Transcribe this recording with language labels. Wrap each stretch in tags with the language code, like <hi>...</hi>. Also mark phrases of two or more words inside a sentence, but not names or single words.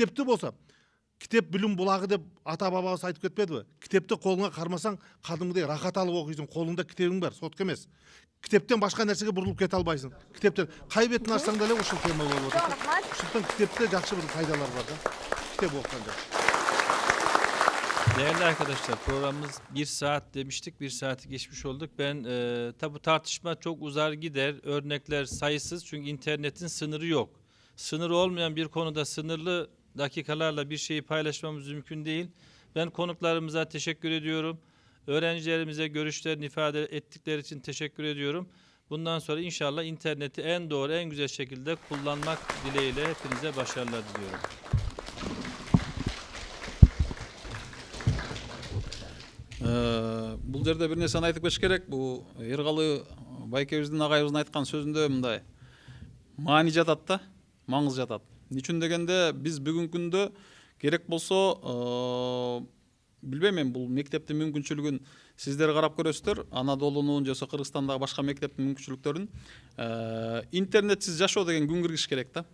<ky>Китепти болсо китеп билим булагы деп ата бабабыз айтып кетпедиби? Китепти колуңа кармасаң, кадимгидей рахат алып окуйсуң, колуңда китебиң бар, сотка эмес. Китептен башка нерсеге бурулуп кете албайсың. Китептен кай бетин ачсаң деле ушул тема болуп атат. Ошондон китепте жакшы бир пайдалар бар да. Китеп окуган жакшы.</ky> <tr>Değerli arkadaşlar, programımız 1 saat demiştik, 1 saati geçmiş olduk. Ben tabi bu tartışma çok uzar gider, örnekler sayısız çünkü internetin sınırı yok. Sınırı olmayan bir konuda sınırlı dakikalarla bir şeyi paylaşmamız mümkün değil. Ben konuklarımıza teşekkür ediyorum. Öğrencilerimize görüşlerini ifade ettikleri için teşekkür ediyorum. Bundan sonra inşallah interneti en doğru, en güzel şekilde kullanmak dileğiyle hepinize başarılar diliyorum.</tr> <ky>Бул жерде бир нерсени айтып кетиш керек. Бул Эргалы байкебиздин агайыбыздын айткан сөзүндө мындай маани жатат да, маңыз жатат. Эмне үчүн дегенде биз бүгүнкү күндө керек болсо билбейм мен бул мектептин мүмкүнчүлүгүн сиздер карап көрөсүздөр, Анадолунун же Кыргызстандагы башка мектептин мүмкүнчүлүктөрүн интернетсиз жашоо деген күн киргиш керек да.</ky>